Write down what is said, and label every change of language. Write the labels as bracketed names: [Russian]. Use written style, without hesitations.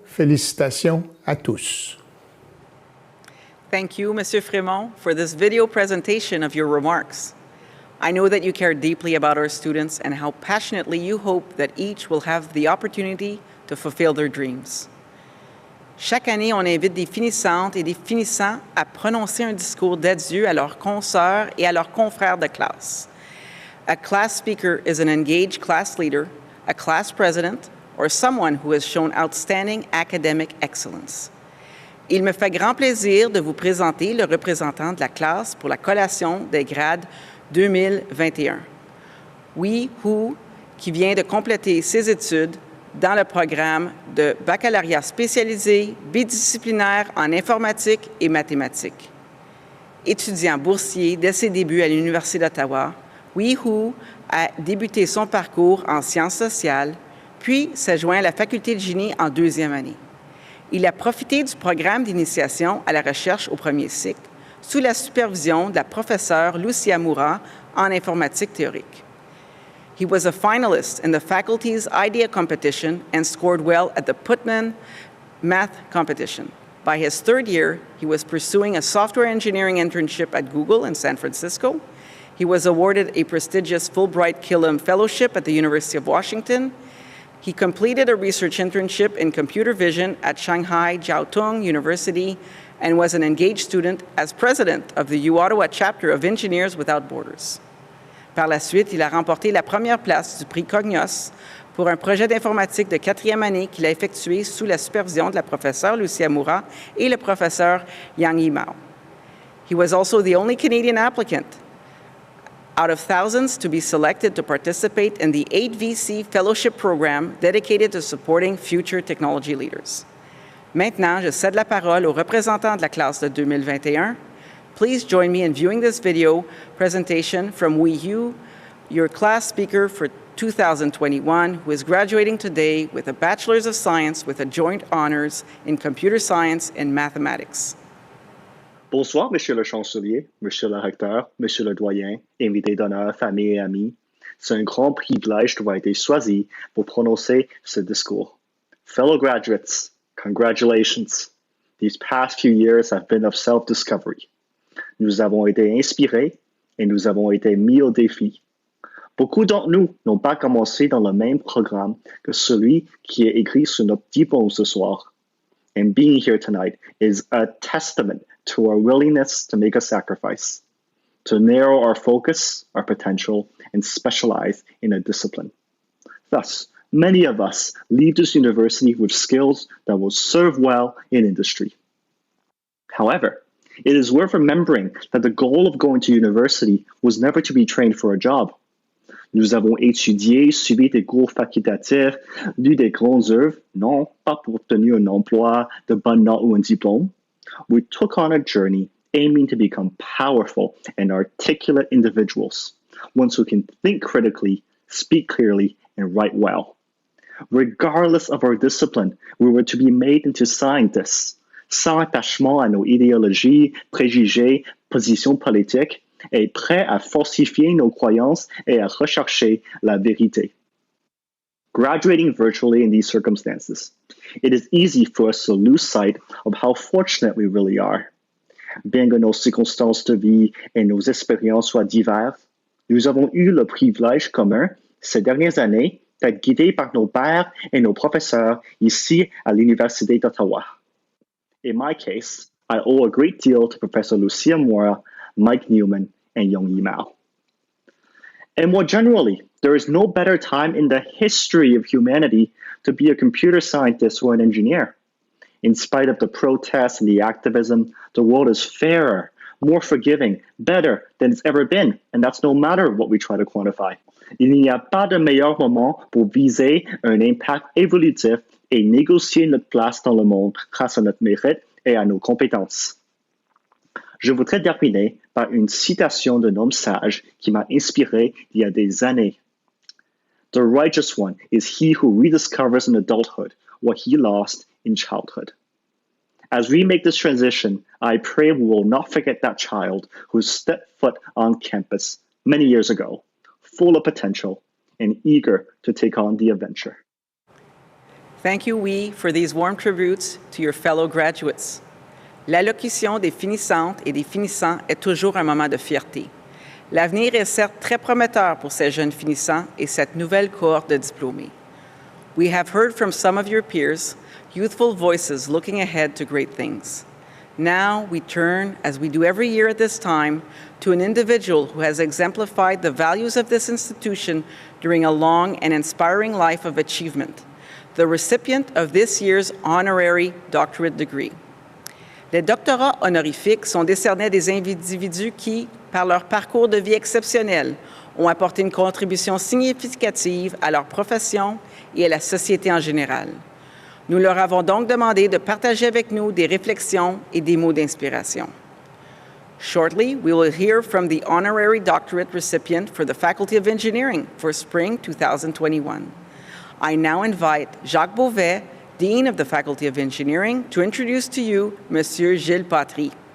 [French] Félicitations à tous. [English] Thank you, Monsieur Frémont, for this video presentation of your remarks. I know that you care deeply about our students and how passionately you hope that each will have the opportunity to fulfill their dreams. [French] Chaque année, on invite des finissantes et des finissants à prononcer un discours d'adieu à leurs consoeurs et à leurs confrères de classe. [English] A class speaker is an engaged class leader, a class president, or someone who has shown outstanding academic excellence. [French] Il me fait grand plaisir de vous présenter le représentant de la classe pour la collation des grades 2021. Wee Hu, qui vient de compléter ses études dans le programme de baccalauréat spécialisé bidisciplinaire en informatique et mathématiques. Étudiant boursier dès ses débuts à l'Université d'Ottawa, Wee Hu a débuté son parcours en sciences sociales, puis s'est joint à la Faculté de génie en deuxième année. Il a profité du programme d'initiation à la recherche au premier cycle sous la supervision de la professeure Lucia Moura en informatique théorique. [English] He was a finalist in the faculty's idea competition and scored well at the Putnam math competition. By his third year, he was pursuing a software engineering internship at Google in San Francisco. He was awarded a prestigious Fulbright Killam Fellowship at the University of Washington. He completed a research internship in computer vision at Shanghai Jiao Tong University and was an engaged student as president of the U-Ottawa chapter of Engineers Without Borders. [French] Par la suite, il a remporté la première place du prix Cognos pour un projet d'informatique de quatrième année qu'il a effectué sous la supervision de la professeure Lucia Moura et le professeur Yang Yi Mao. [English] He was also the only Canadian applicant out of thousands to be selected to participate in the 8VC Fellowship Program dedicated to supporting future technology leaders. [French] Maintenant, je cède la parole au représentant de la classe de 2021. [English] Please join me in viewing this video presentation from Wee Hu, your class speaker for 2021, who is graduating today with a Bachelor's of Science with a joint honors in Computer Science and Mathematics. [French] Bonsoir, Monsieur le Chancelier, Monsieur le Recteur, Monsieur le Doyen, invités d'honneur, famille et amis. C'est un grand privilège d'avoir été choisi pour prononcer ce discours. [English] Fellow graduates, congratulations. These past few years have been of self-discovery. [French] Nous avons été inspirés et nous avons été mis au défi. Beaucoup d'entre nous n'ont pas commencé dans le même programme que celui qui est écrit sur notre diplôme ce soir. [English] And being here tonight is a testament to our willingness to make a sacrifice, to narrow our focus, our potential, and specialize in a discipline. Thus, many of us leave this university with skills that will serve well in industry. However, it is worth remembering that the goal of going to university was never to be trained for a job. [French] Nous avons étudié, suivi des cours facultatifs, lu des grandes œuvres, non pas pour obtenir un emploi, de bonnes notes ou un diplôme. [English] We took on a journey aiming to become powerful and articulate individuals, ones who can think critically, speak clearly, and write well. Regardless of our discipline, we were to be made into scientists, [French] sans attachement à nos idéologies, préjugés, positions politiques, et prêts à falsifier nos croyances et à rechercher la vérité. [English] Graduating virtually in these circumstances, it is easy for us to lose sight of how fortunate we really are. [French] Bien que nos circonstances de vie et nos expériences soient diverses, nous avons eu le privilège commun ces dernières années d'être guidés par nos pairs et nos professeurs ici à l'Université d'Ottawa. [English] In my case, I owe a great deal to Professor Lucia Moura, Mike Newman, and Yang Yi Mao. And more generally, there is no better time in the history of humanity to be a computer scientist or an engineer. In spite of the protests and the activism, the world is fairer, more forgiving, better than it's ever been, and that's no matter what we try to quantify. [French] Il n'y a pas de meilleur moment pour viser un impact évolutif et négocier notre place dans le monde grâce à notre mérite et à nos compétences. Je voudrais terminer par une citation d'un homme sage qui m'a inspiré il y a des années. [English] The righteous one is he who rediscovers in adulthood what he lost in childhood. As we make this transition, I pray we will not forget that child who stepped foot on campus many years ago, full of potential and eager to take on the adventure. Thank you, Wee, for these warm tributes to your fellow graduates. [French] L'allocution des finissantes et des finissants est toujours un moment de fierté. L'avenir est certes très prometteur pour ces jeunes finissants et cette nouvelle cohorte de diplômés. [English] We have heard from some of your peers, youthful voices looking ahead to great things. Now we turn, as we do every year at this time, to an individual who has exemplified the values of this institution during a long and inspiring life of achievement, the recipient of this year's honorary doctorate degree. [French] Les doctorats honorifiques sont décernés à des individus qui, par leur parcours de vie exceptionnel, ont apporté une contribution significative à leur profession et à la société en général. Nous leur avons donc demandé de partager avec nous des réflexions et des mots d'inspiration. [English] Shortly, we will hear from the honorary doctorate recipient for the Faculty of Engineering for spring 2021. I now invite Jacques Beauvais, Dean of the Faculty of Engineering, to introduce to you Monsieur Gilles Patry.